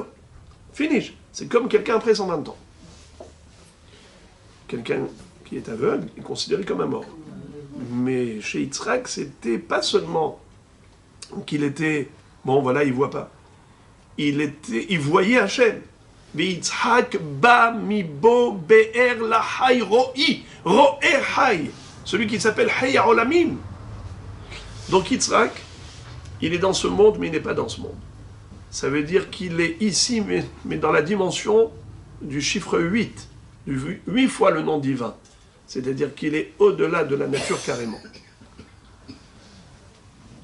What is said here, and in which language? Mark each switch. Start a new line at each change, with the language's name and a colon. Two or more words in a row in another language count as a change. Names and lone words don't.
French: Finish. C'est comme quelqu'un après 120 ans. Quelqu'un qui est aveugle est considéré comme un mort. Mais chez Yitzhak, c'était pas seulement qu'il était... Bon, voilà, il voit pas. Il voyait Hachem.
Hebrew: יצחק בא מבוא באר לחי ראי. רואה חי.
French: Celui qui s'appelle Hay Olamim. Donc Yitzhak, il est dans ce monde, mais il n'est pas dans ce monde. Ça veut dire qu'il est ici, mais dans la dimension du chiffre 8, 8 fois le nom divin. C'est-à-dire qu'il est au-delà de la nature carrément.